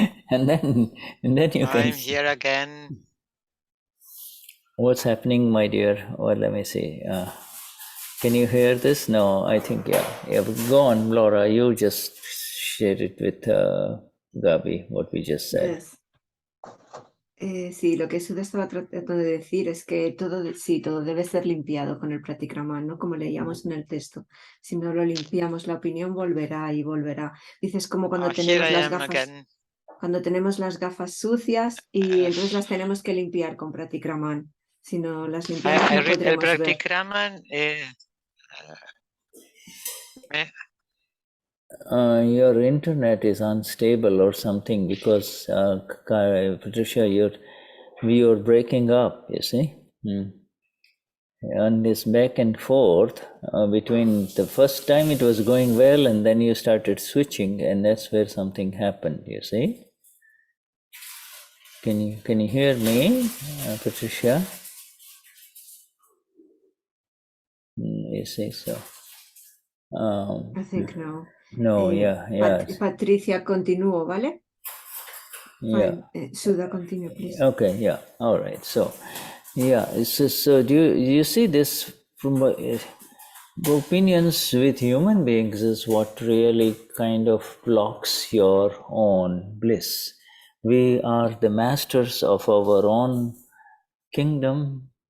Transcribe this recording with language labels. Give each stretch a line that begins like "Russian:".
English: and then you can... I'm here again. What's happening, my dear? Well, let me see. Can you hear this? No, I think, yeah. Go on, Laura. You just share it with Gabi, what we just said. Yes.
Spanish: Sí, lo que Shuddha estaba tratando de decir es que todo debe ser limpiado con el pratikraman, ¿no? Como leíamos en el texto. Si no lo limpiamos, la opinión volverá y volverá. Dices como cuando tenemos las gafas. Cuando tenemos las gafas sucias y entonces las tenemos que limpiar con pratikraman. Si no las limpiamos, no podremos el pratikraman
English: your internet is unstable or something because Patricia, you're breaking up, you see. And this back and forth between the first time it was going well and then you started switching, and that's where something happened, you see. Can you hear me, Patricia? You see, so. I think no. No, yeah.
Spanish: Patricia, continúo, ¿vale?
English: Yeah. Shuddha, continue, please. Okay, yeah, all right. So, yeah, so do you see this from opinions with human beings is what really kind of blocks your own bliss. We are the masters of our own kingdom.